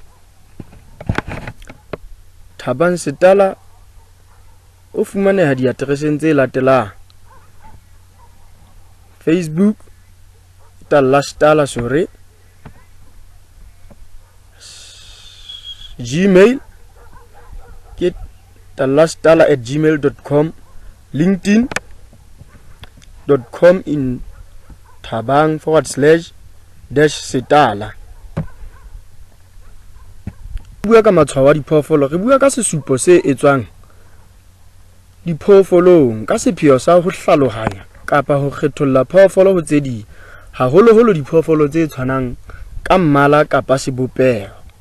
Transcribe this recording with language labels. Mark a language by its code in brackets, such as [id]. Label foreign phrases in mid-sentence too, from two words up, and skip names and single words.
[st] Thabang Setala o fumaneha diatereseng tse latelang: Facebook Talla Setala Sore, Gmail ke tallasitala@gmail.com, linkedin.com in Thabang/Setala. Bua ka matshwao a diphoofolo, re bua ka sesupo se etswang diphoofolong ka sepheo sa ho hlalohanya kapa ho kgetholla phoofolo ho tse ding, haholoholo diphoofolo tse tshwanang ka mmala kapa sebopeho.